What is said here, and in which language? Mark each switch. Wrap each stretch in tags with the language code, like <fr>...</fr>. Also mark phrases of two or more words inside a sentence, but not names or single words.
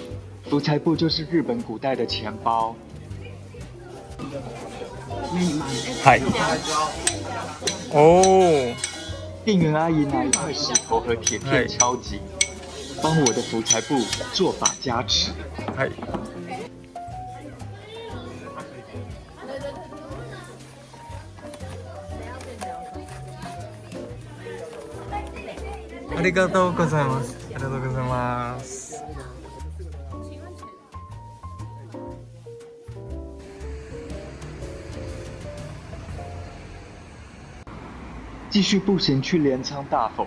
<zh>福财布就是日本古代的钱包。</zh> <ja>はい。お</ja> <zh>店员阿姨拿一块石头和铁片敲击，帮我的福财布做法加持。</zh> <ja>ー。はい。ありがとうございます。ありがとうございます。</ja> <zh>继续步行去镰仓大佛。</zh>